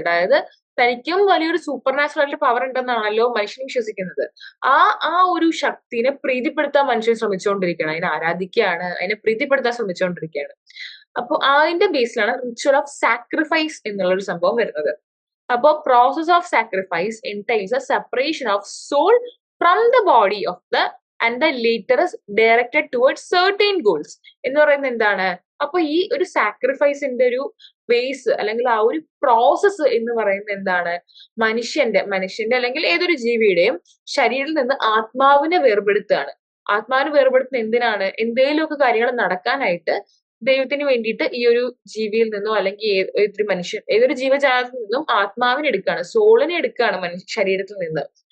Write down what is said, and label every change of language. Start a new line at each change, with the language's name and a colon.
Malayalam: അതായത് തനിക്കും വലിയൊരു സൂപ്പർ നാച്ചുറൽ ആയിട്ട് പവർ ഉണ്ടെന്നാണല്ലോ മനുഷ്യൻ വിശ്വസിക്കുന്നത്. ആ ആ ഒരു ശക്തിനെ പ്രീതിപ്പെടുത്താൻ മനുഷ്യൻ ശ്രമിച്ചുകൊണ്ടിരിക്കുകയാണ്, അതിനെ ആരാധിക്കുകയാണ്, അതിനെ പ്രീതിപ്പെടുത്താൻ ശ്രമിച്ചുകൊണ്ടിരിക്കുകയാണ്. അപ്പൊ അതിന്റെ ബേസിലാണ് റിച്വൽ ഓഫ് സാക്രിഫൈസ് എന്നുള്ള ഒരു സംഭവം വരുന്നത്. അപ്പോൾ process of sacrifice
English: entails a separation of soul from the body of the and the later is directed towards certain goals
Malayalam: എന്ന് പറയുന്നത് എന്താണ്? അപ്പൊ ഈ ഒരു സാക്രിഫൈസിന്റെ ഒരു ബേസ് അല്ലെങ്കിൽ ആ ഒരു പ്രോസസ്സ് എന്ന് പറയുന്നത് എന്താണ്? മനുഷ്യന്റെ അല്ലെങ്കിൽ ഏതൊരു ജീവിയുടെയും ശരീരത്തിൽ നിന്ന് ആത്മാവിനെ വേർപെടുത്തുകയാണ്. ആത്മാവിനെ വേർപെടുത്തുന്ന എന്തിനാണ്? എന്തെങ്കിലുമൊക്കെ കാര്യങ്ങൾ നടക്കാനായിട്ട് ദൈവത്തിന് വേണ്ടിയിട്ട് ഈ ഒരു ജീവിയിൽ നിന്നോ അല്ലെങ്കിൽ ഏതൊരു ജീവജാലത്തിൽ നിന്നും ആത്മാവിനെ എടുക്കുകയാണ്, സോളിനെ എടുക്കുകയാണ് ശരീരത്തിൽ നിന്ന്.